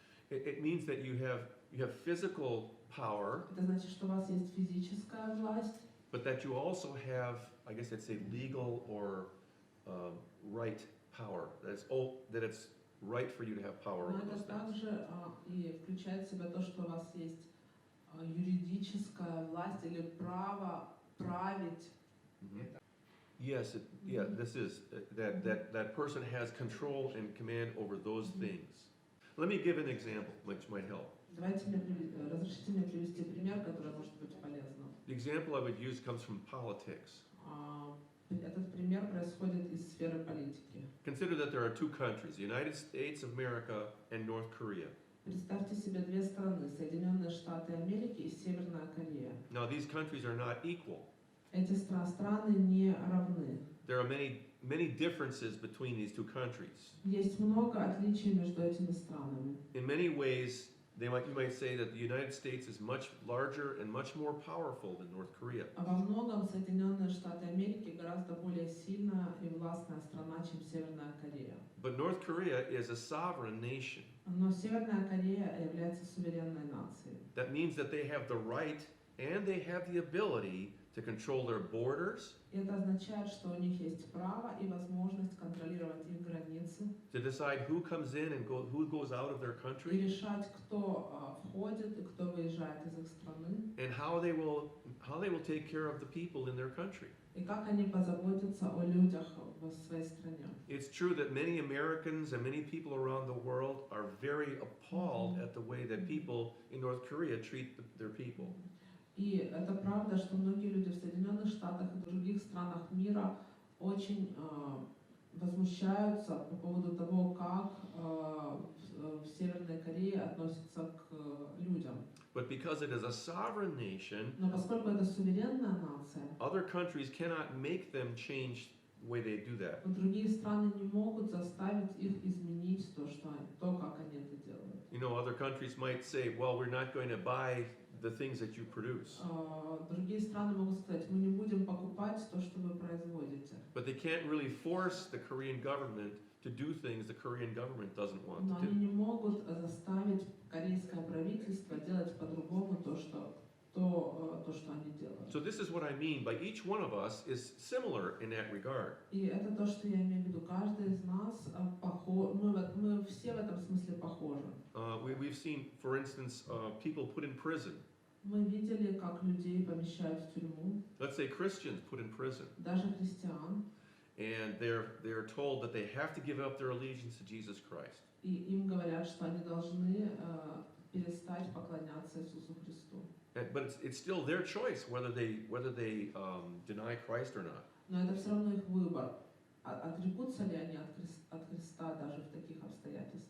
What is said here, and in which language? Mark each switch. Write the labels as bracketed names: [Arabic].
[English] It means that you have physical power, [Russian] Это значит, что у вас есть физическая власть, [English] but that you also have, I guess I'd say, legal or right power. That it's right for you to have power [Russian] но [English] over [Russian] это [English] those things. [Russian] также и включает в себя то, что у вас есть юридическая власть или право править. [English] Yes, this is that person has control and command over those things. Let me give an example which might help. [Russian] Разрешите мне привести пример, который может быть полезным. [English] The example I would use comes from politics. [Russian] Этот пример происходит из сферы политики. [English] Consider that there are two countries, the United States of America and North Korea. [Russian] Представьте себе две страны, Соединенные Штаты Америки и Северная Корея. [English] Now these countries are not equal. [Russian] Эти страны не равны. [English] There are many differences between these two countries. [Russian] Есть много отличий между этими странами. [English] In many ways, you might say that the United States is much larger and much more powerful than North Korea. [Russian] А во многом Соединенные Штаты Америки гораздо более сильная и властная страна, страна, чем Северная Корея. [English] But North Korea is a sovereign nation. [Russian] Но Северная Корея является суверенной нацией. [English] That means that they have the right and they have the ability to control their borders, [Russian] Это означает, что у них есть право и возможность контролировать их границы [English] to decide who comes in and who goes out of their [Russian] и [English] country, [Russian] решать, кто входит и кто выезжает из их страны, [English] and how they will take care of the people in their country. [Russian] и как они позаботятся о людях в своей стране. [English] It's true that many Americans and many people around the world are very appalled at the way that people in North Korea treat their people. [Russian] И это правда, что многие люди в Соединенных Штатах и других странах мира очень возмущаются по поводу того, как в Северной Корее относятся к людям. [English] But because it is a sovereign nation, [Russian] Но поскольку это суверенная нация, [English] other countries cannot make them change the way they do that. [Russian] другие страны не могут заставить их изменить то, как они это делают. [English] You know, other countries might say, well, we're not going to buy the things that you produce. [Russian] Другие страны могут сказать, мы не будем покупать то, что вы производите. [English] But they can't really force the Korean government to do things the Korean government doesn't want [Russian] Но [English] to [Russian] они [English] do. [Russian] не могут заставить корейское правительство делать по-другому то, что они делают. [English] So this is what I mean by each one of us is similar in that regard. [Russian] И это то, что я имею в виду. Каждый из нас мы все в этом смысле похожи. [English] We've seen, for instance, people put in prison. [Russian] Мы видели, как людей помещают в тюрьму, [English] Let's say Christians put in prison, [Russian] даже христиан, [English] and they're told that they have to give up their allegiance to Jesus Christ. [Russian] и им говорят, что они должны перестать поклоняться Иисусу Христу. [English] But it's still their choice whether they deny Christ or not. [Russian] Но это все равно их выбор. Отрекутся ли они от Христа даже в таких обстоятельствах?